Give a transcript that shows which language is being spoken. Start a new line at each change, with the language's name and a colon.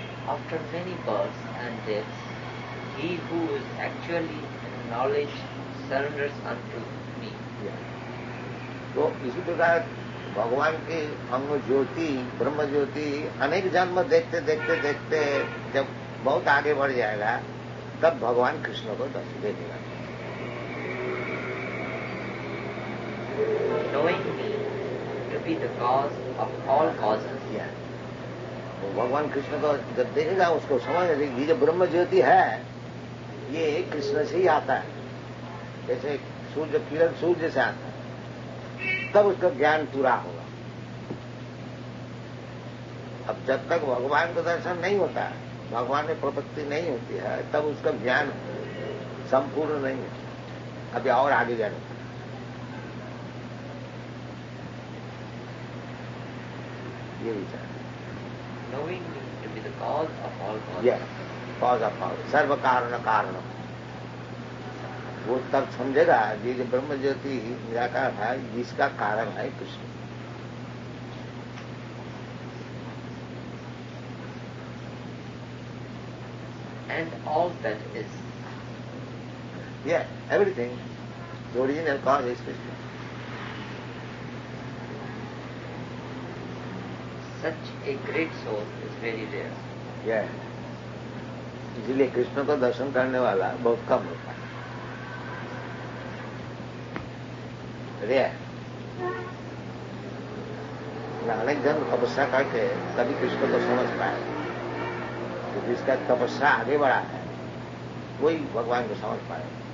English: After many births and deaths, he who is actually in knowledge surrenders unto me.
Hindi: तो इसी प्रकार भगवान की अंग ज्योति, ब्रह्म ज्योति अनेक जन्म देखते देखते देखते जब बहुत आगे बढ़ जाएगा तब भगवान कृष्ण को दर्शन देखेगा।
English: Knowing me to be the cause of all causes.
Hindi: वो भगवान कृष्ण को जब देखेगा उसको समझ ये जो ब्रह्म ज्योति है ये कृष्ण से ही आता है, जैसे सूर्य किरण सूर्य से आता है, तब उसका ज्ञान पूरा होगा। अब जब तक भगवान का दर्शन नहीं होता है, भगवान में प्रपत्ति नहीं होती है, तब उसका ज्ञान संपूर्ण नहीं है। अभी और आगे जाने ये विचार।
English: Knowing me to be the cause of all causes. Yes, cause of all,
Hindi: सर्व कारण कारण। वो तब समझेगा ये जो ब्रह्म ज्योति निराकार है जिसका कारण है Krishna.
English: And all that is. Yeah, everything. The original cause is Krishna. Such a great soul is very rare. Yeah.
Hindi: इसलिए कृष्ण को दर्शन करने वाला बहुत कम होता है।
English: Rare.
Hindi: अनेक जन तपस्या करके तभी कृष्ण को समझ पाए, तो जिसका तपस्या आगे बढ़ा है वही भगवान को समझ पाए।